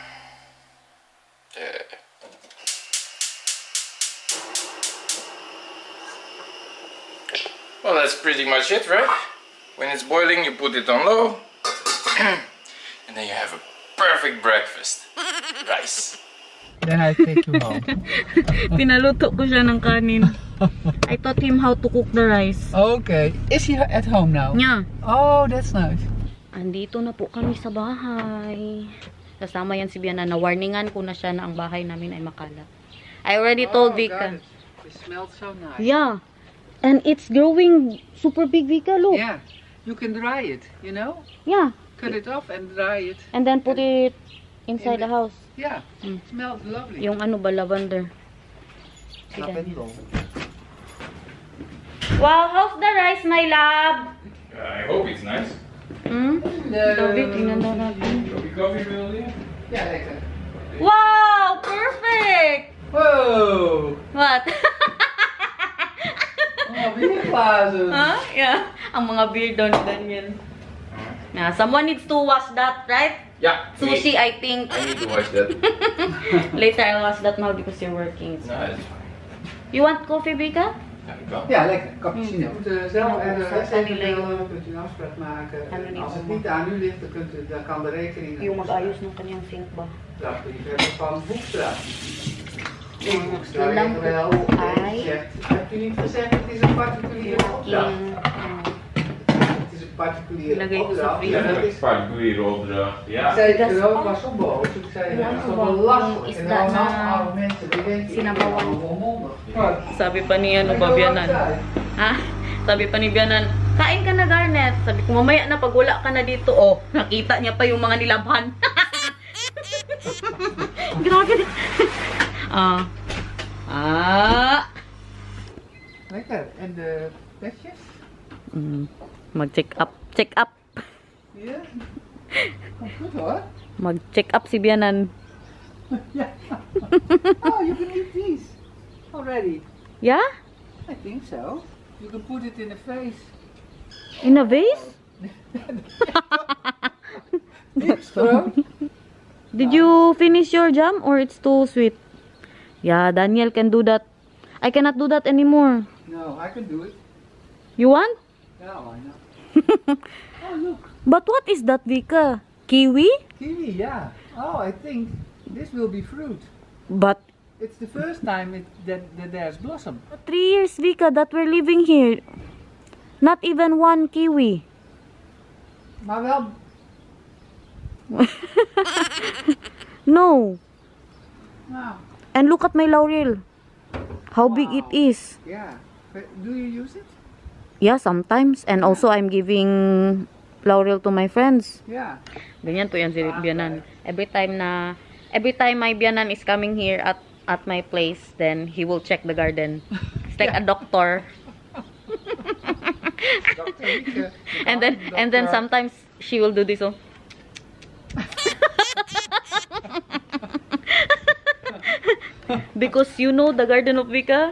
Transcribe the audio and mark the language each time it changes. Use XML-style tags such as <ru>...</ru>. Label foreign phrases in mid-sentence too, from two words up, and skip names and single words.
<en>Well, that's pretty much it, right? When it's boiling, you put it on low and then you have a perfect breakfast. Rice. Then I take you home.</en> <tl>Pinaluto ko siya ng kanin.</tl> <en>I taught him how to cook the rice. Okay. Is he at home now? Yeah. Oh, that's nice.</en> <tl>Andito na po kami sa bahay. Kasama yan si Biana. Na-warningan ko na siya na ang bahay namin ay makalat.</tl> <en>I already told Vika. It smells so nice. Yeah. And it's growing super big, Vika. Look. Yeah. You can dry it, you know? Yeah. Cut it off and dry it. And then put it inside the house. Yeah. It smells lovely.</en> <tl>Yung ano ba, lavender.</tl> <en>Lavender. Wow, how's the rice, my love? I hope it's nice. Sabi, tingnan daw natin. Coffee meal, yeah? Yeah, lekker. Wow, perfect! Whoa! What? Oh, bierglazen. Huh? Yeah.</en> <tl>Ang mga beer doon, Daniel.</tl> <en>Yeah, someone needs to wash that, right? Yeah. Sushi, I think. I need to watch that. Later, I'll wash that now because you're working. No, that's fine. You want coffee, Vika?</en> <nl>Ja, lekker. Cappuccino. Je moet zelf Kunt kunt u een afspraak maken. Kan er niet Als het om. niet aan u ligt, dan kan de rekening.</nl> <tl>Yung mag-ayos ng kanyang sink ba?</tl> <nl>Dat je hebt van Hoekstra.</nl> <tl>Alam ko po ay</tl> <nl>Heb je niet gezegd, het is een particuliere opdracht? Het is een particuliere</nl> <tl>Lagay ko sa</tl> <nl>opdracht.</nl> <tl>freezer.</tl> <nl>Dat is... particuliere opdracht. Ik Ja. zei het ook was zo boos. Ik zei, Ja, dat is toch gewoon wel lastig. is En dat dan na oude mensen, die denken, ik ben</nl> <tl>sinabawan.</tl> <nl>allemaal onmondig.</nl> <tl>Sabi pa ni ano ba, Bianan? Ha? Sabi pa ni Bianan, kain ka na, Garnet. Sabi ko, mamaya na pag wala ka na dito. Oh, nakita niya pa yung mga nilabhan. Grabe.</tl> <nl>Lekker. En de petjes?</nl> <tl>Mag-check up. Check up.</tl> <nl>Ja. Goed hoor.</nl> <tl>Mag-check up si Bianan.</tl> <en>Yeah. Oh, you can eat these already. Yeah? I think so. You can put it in a vase. In a vase? Throat. Did you finish your jam or it's too sweet? Yeah, Daniel can do that. I cannot do that anymore. No, I can do it. You want? Yeah, why not? Oh, look. But what is that, Vika? Kiwi? Kiwi, yeah. Oh, I think this will be fruit. But It's the first time that there's blossom. 3 years, Vika, that we're living here. Not even one kiwi.</en> <nl>Maar wel...</nl> <en>No.</en> <nl>Nou,</nl> <en>And look at my laurel. How big it is. yeah. But do you use it? Yeah, sometimes. And also, I'm giving laurel to my friends. Yeah.</en> <tl>Ganyan po yan si Bianan.</tl> <en>Every time my Bianan is coming here at my place, then he will check the garden. It's like a doctor. Dr. Rieke, And then sometimes she will do this. Oh. Because you know the garden of Vika?</en>